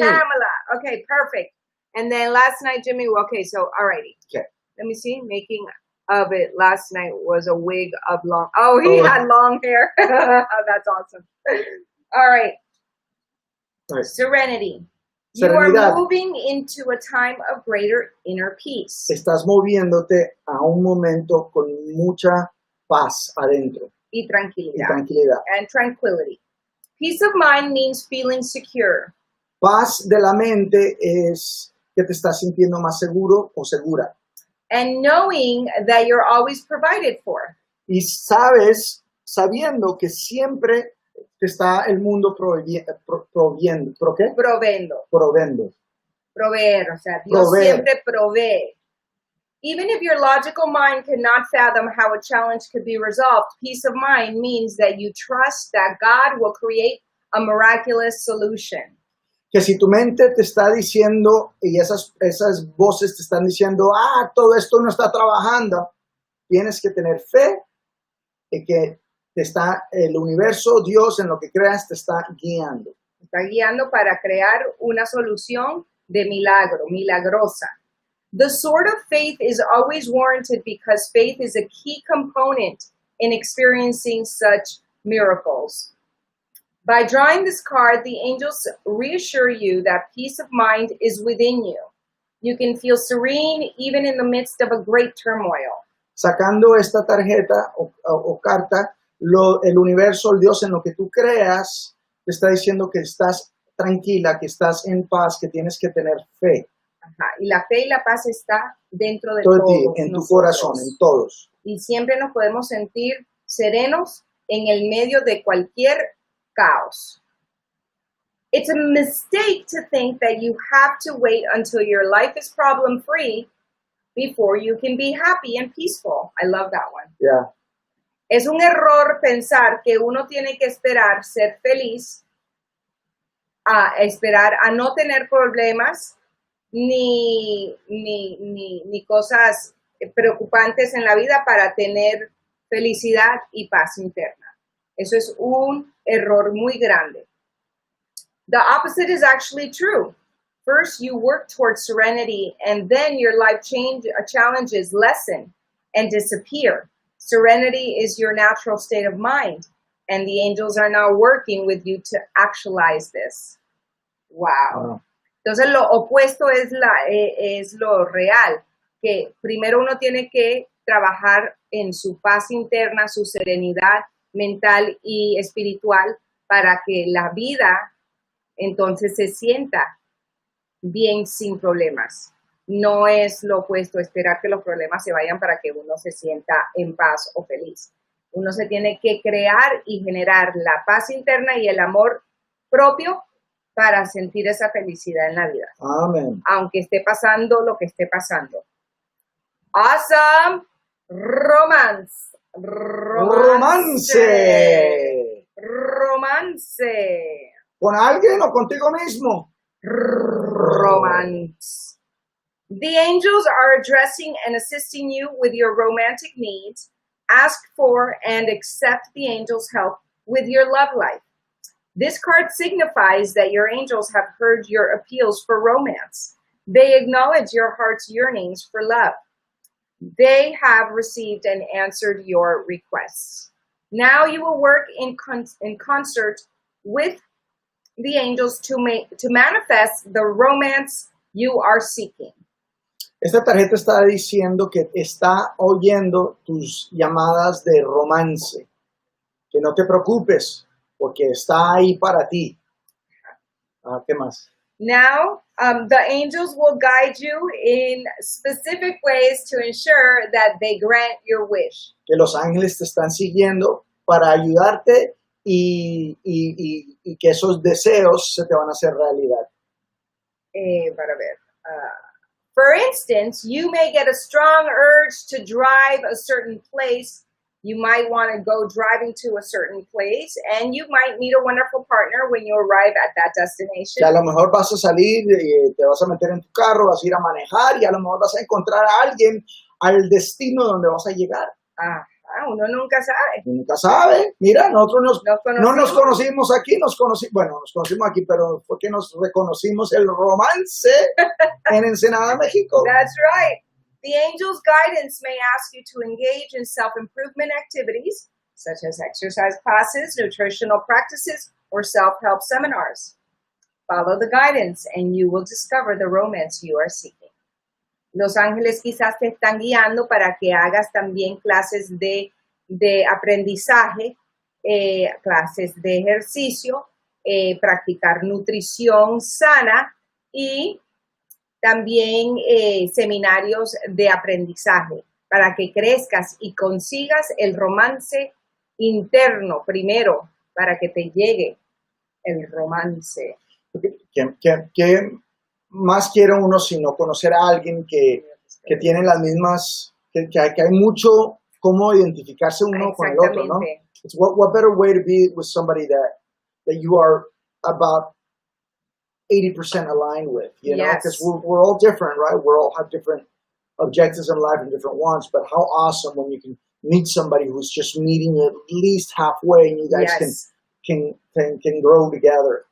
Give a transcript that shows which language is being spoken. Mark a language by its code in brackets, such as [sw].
[en] Pamela. Okay, perfect. And then last night, Jimmy. Okay, so alrighty. Okay. Let me see. Making of it last night was a wig of long. Oh, he had long hair. That's awesome. All right. Serenity. You are moving into a time of greater inner peace. [es] Estás moviéndote a un momento con mucha paz adentro. Y tranquilidad. [en] And tranquility. Peace of mind means feeling secure. [es] Paz de la mente es que te estás sintiendo más seguro o segura. [en] And knowing that you're always provided for. [es] Y sabiendo que siempre te está el mundo proviendo. ¿Pro qué? Proveendo. Proveer, o sea, Dios siempre provee. [en] Even if your logical mind cannot fathom how a challenge could be resolved, peace of mind means that you trust that God will create a miraculous solution. [es] Que si tu mente te está diciendo y esas voces te están diciendo, todo esto no está trabajando, tienes que tener fe en que te está el universo, Dios, en lo que creas, te está guiando. Está guiando para crear una solución de milagro, milagrosa. [en] The sword of faith is always warranted because faith is a key component in experiencing such miracles. By drawing this card, the angels reassure you that peace of mind is within you. You can feel serene even in the midst of a great turmoil. [es] Sacando esta tarjeta o carta, el universo, el Dios en lo que tú creas, te está diciendo que estás tranquila, que estás en paz, que tienes que tener fe. Ajá. Y la fe y la paz está dentro de todos ti, en tu corazón, en todos. Y siempre nos podemos sentir serenos en el medio de cualquier caos. [en] It's a mistake to think that you have to wait until your life is problem-free before you can be happy and peaceful. I love that one. Yeah. [es] Es un error pensar que uno tiene que esperar ser feliz, esperar a no tener problemas, ni cosas preocupantes en la vida para tener felicidad y paz interna. Eso es un error muy grande. [en] The opposite is actually true. First, you work towards serenity, and then your life challenges lessen and disappear. Serenity is your natural state of mind, and the angels are now working with you to actualize this. Wow. [es] Entonces, lo opuesto es lo real, que primero uno tiene que trabajar en su paz interna, su serenidad mental y espiritual para que la vida entonces se sienta bien sin problemas. No es lo opuesto, esperar que los problemas se vayan para que uno se sienta en paz o feliz. Uno se tiene que crear y generar la paz interna y el amor propio para sentir esa felicidad en la vida. Amén. Aunque esté pasando lo que esté pasando. [en] Awesome. Romance. [es] ¿Con alguien o contigo mismo? [en] Romance. The angels are addressing and assisting you with your romantic needs. Ask for and accept the angels' help with your love life. This card signifies that your angels have heard your appeals for romance. They acknowledge your heart's yearnings for love. They have received and answered your requests. Now you will work in concert with the angels to manifest the romance you are seeking. [es] Esta tarjeta está diciendo que está oyendo tus llamadas de romance. Que no te preocupes, porque está ahí para ti. ¿Qué más? [en] Now, the angels will guide you in specific ways to ensure that they grant your wish. [es] Que los ángeles te están siguiendo para ayudarte y que esos deseos se te van a hacer realidad. Para ver. [en] For instance, you may get a strong urge to drive a certain place. You might want to go driving to a certain place, and you might meet a wonderful partner when you arrive at that destination. [es] Que a lo mejor vas a salir, te vas a meter en tu carro, vas a ir a manejar y a lo mejor vas a encontrar a alguien al destino donde vas a llegar. Uno nunca sabe. Nunca sabe. Mira, nosotros no nos conocimos aquí, nos conocimos aquí, pero fue que nos reconocimos el romance en Ensenada, México. [en] That's right. The angel's guidance may ask you to engage in self-improvement activities, such as exercise classes, nutritional practices, or self-help seminars. Follow the guidance and you will discover the romance you are seeking. [es] Los ángeles quizás te están guiando para que hagas también clases de aprendizaje, clases de ejercicio, practicar nutrición sana y también seminarios de aprendizaje para que crezcas y consigas el romance interno primero para que te llegue el romance. ¿Qué más quiere uno sino conocer a alguien que tiene las mismas, que hay mucho cómo identificarse uno con el otro, ¿no? [en] It's what better way to be with somebody that you are about 80% aligned with, you know, because we're all different, right? We all have different objectives in life and different wants, but how awesome when you can meet somebody who's just meeting at least halfway and you guys can grow together.